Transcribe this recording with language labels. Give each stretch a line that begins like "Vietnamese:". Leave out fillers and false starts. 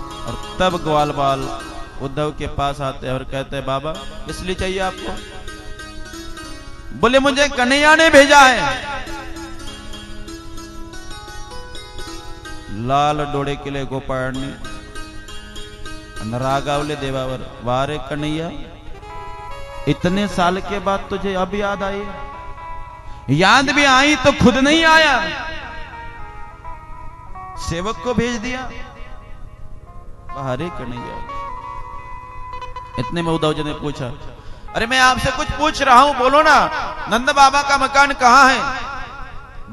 Hindi: और तब ग्वाल बाल उद्धव के पास आते और कहते हैं, बाबा इसलिए चाहिए आपको। बोले मुझे कन्हैया ने भेजा है।
Marathi: लाल डोळे केले गोपाळांनी, रागावले देवावर,
Hindi: वारे कन्हैया इतने साल के बाद तुझे अब याद आई? याद भी आई तो खुद नहीं आया, सेवक को भेज दिया। अरे कन्हैया, इतने में उद्धव जी ने पूछा, अरे मैं आपसे कुछ पूछ रहा हूं, बोलो ना, नंद बाबा का मकान कहां है।